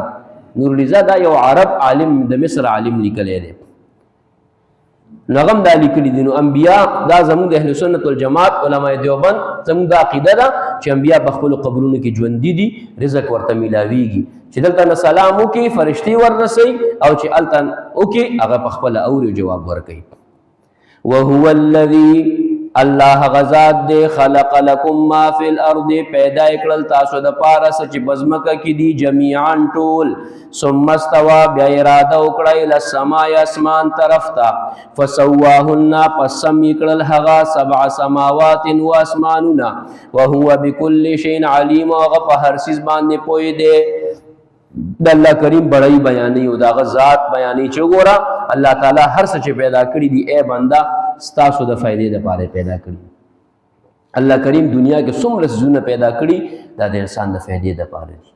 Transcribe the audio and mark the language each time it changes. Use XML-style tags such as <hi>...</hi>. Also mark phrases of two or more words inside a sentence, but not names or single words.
<ps>نور العزا دا یو عرب عالم د مصر عالم لیکلی دی، نو هغه هم دا لیکلي دي. نو انبیا دا زموږ د اهل سنت والجماعت علماء دیوبند زموږ دا عقیده ده چې انبیا په خپلو قبرونو کې ژوندي دي، رزق ورته میلاویږي، چې دلته نه سلام وکړي فرشتې وررسوي، او چې هلته وکړي هغه په خپله اوري جواب ورکوي.</ps> <ar>وهو الذي،</ar> <ps>الله غزاد دے،</ps> <ar>خلق لکم ما فی الارض،</ar> <ps>پیدا کړل تاسو د پاره څه چې بزمکه کې دي، جمیعا ټول،</ps> <ar>ثم استوى،</ar> <ps>بیا اراده وکړه</ps> <ar>الی السماء،</ar> <ps>اسمان طرف ته، فسواهن، پس سم کړل هغه، 7 سماوات و اسمانونه،</ps> <ar>وهو بكل شیء علیم،</ar> <ps>هغه په هر څیز باندې پوهی دی. د الله کریم بڑای بیانې او دغه ذات بیانې چې وګوره الله تعالی هر څه چې پیدا کړي دي، ای بنده ستاسو د فائدې لپاره پیدا کړي. الله کریم دنیا کې څومره څیزونه پیدا کړي دا د انسان د فائدې لپاره دي.</ps>